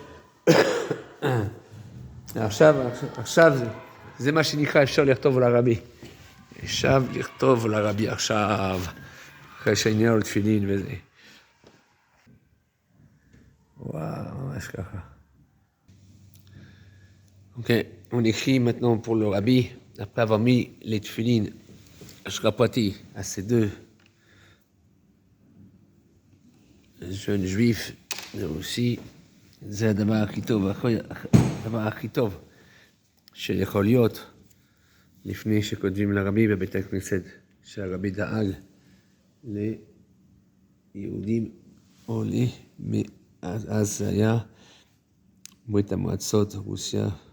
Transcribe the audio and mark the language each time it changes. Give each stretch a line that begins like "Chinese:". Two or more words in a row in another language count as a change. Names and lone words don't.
Hebrew: עכשיו זה מה שנקרא אפשר לכתוב לרבי. אפשר לכתוב לרבי עכשיו, אחרי שעניין לו תפילין וזה. וואו, ממש ככה. אוקיי,
French: on écrit maintenant pour le rabbi, après avoir mis les tefilines, Shkrapati, à ces deux jeunes juifs, aussi,
Hebrew: זה הדבר הכי טוב שיכול להיות לפני שכותבים לרבי בבית הכנסת, שהרבי דאג ליהודים עולים, אז זה היה ברית המועצות, רוסיה.